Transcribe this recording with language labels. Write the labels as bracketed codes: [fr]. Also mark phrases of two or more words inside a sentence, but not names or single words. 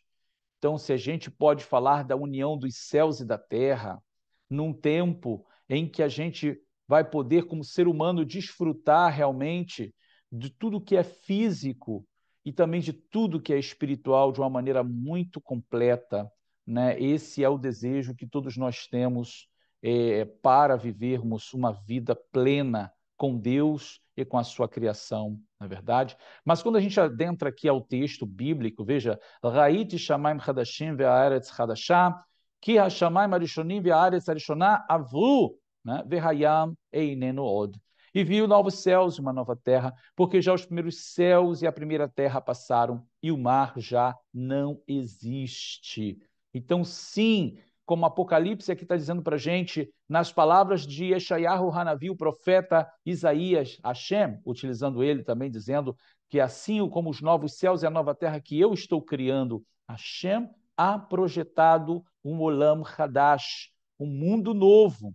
[pt] Então, se a gente pode falar da união dos céus e da terra, num tempo em que a gente vai poder, como ser humano, desfrutar realmente de tudo que é físico e também de tudo que é espiritual de uma maneira muito completa, né? Esse é o desejo que todos nós temos para vivermos uma vida plena com Deus e com a sua criação, na verdade. Mas quando a gente adentra aqui ao texto bíblico, veja, [he] ראיתי שמים חדשים וארץ חדשה כי השמים הראשונים והארץ הראשונה עברו, né? והים איננו עוד. [pt] E viu novos céus e uma nova terra, porque já os primeiros céus e a primeira terra passaram e o mar já não existe. Então, sim, como Apocalipse aqui está dizendo para a gente, nas palavras de Yeshayahu Hanavi, o profeta Isaías, Hashem, utilizando ele também, dizendo que assim como os novos céus e a nova terra que eu estou criando, Hashem há projetado um [he] עולם חדש, [pt] um mundo novo.